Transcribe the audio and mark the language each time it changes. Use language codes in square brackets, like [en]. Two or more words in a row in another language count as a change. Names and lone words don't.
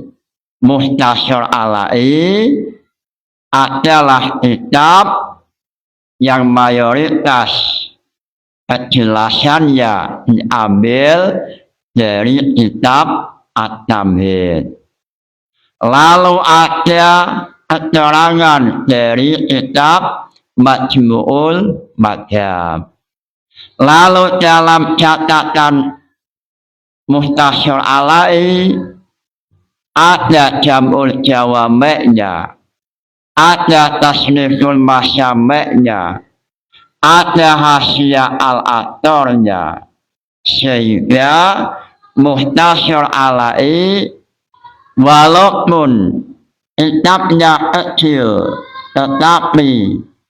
[id] Mukhtasar Ala'i adalah kitab yang mayoritas penjelasannya diambil dari kitab At-Tamhid. Lalu ada keterangan dari kitab Majmu'ul Madhab. Lalu dalam catatan Mukhtasar Ala'i ada Jam'ul Jawami'nya, ada Tasniful Masyami'nya, ada Hasyiah Al-Athornya, sehingga Mukhtasar Ala'i walaupun kitabnya kecil tetapi